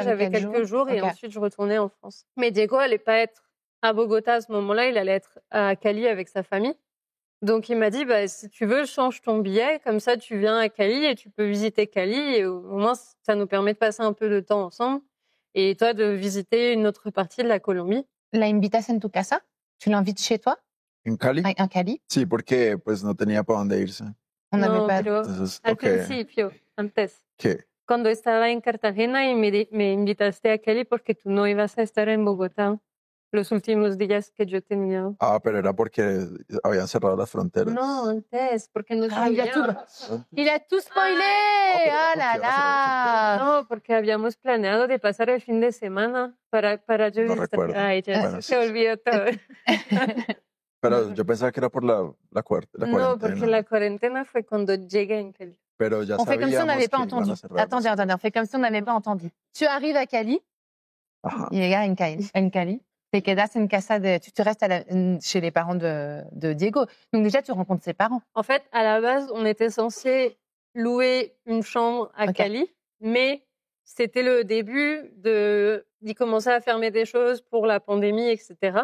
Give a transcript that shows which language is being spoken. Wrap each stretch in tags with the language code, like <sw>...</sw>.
<fr>J'avais quelques jours et ensuite, je retournais en France. Mais Diego allait pas être à Bogota à ce moment-là. Il allait être à Cali avec sa famille. Donc, il m'a dit, si tu veux, change ton billet. Comme ça, tu viens à Cali et tu peux visiter Cali. Et au moins, ça nous permet de passer un peu de temps ensemble. Et toi, de visiter une autre partie de la Colombie.</fr> <es>¿La invitas en tu casa?</es> <fr>Tu l'invites chez toi?</fr> <es>¿En Cali? En Cali? Sí, porque pues no tenía para dónde irse. No, pero entonces, al principio, antes. ¿Qué? Cuando estaba en Cartagena y me invitaste a Cali porque tú no ibas a estar en Bogotá los últimos días que yo tenía. Ah, pero era porque habían cerrado las fronteras. No, antes, porque no sabía.</es> <fr>Il a tout spoilé. Ah là là.</fr> <es>No, porque habíamos planeado de pasar el fin de semana para yo no recuerdo. Ay, ya bueno, se olvidó todo. Pero yo pensaba que era por la cuarentena. No, porque la cuarentena fue cuando llegué en Cali. Pero ya</es> <fr>on fait comme si on n'avait pas entendu. Attendez, on fait comme si on n'avait pas entendu. Tu arrives à Cali. Ajá.</fr> <es>Y llegas en Cali. Te quedas en casa</es> <fr>tu restes chez les parents de Diego. Donc déjà, tu rencontres ses parents. En fait, à la base, on était censé louer une chambre à Cali, mais c'était le début d'y commencer à fermer des choses pour la pandémie, etc.</fr>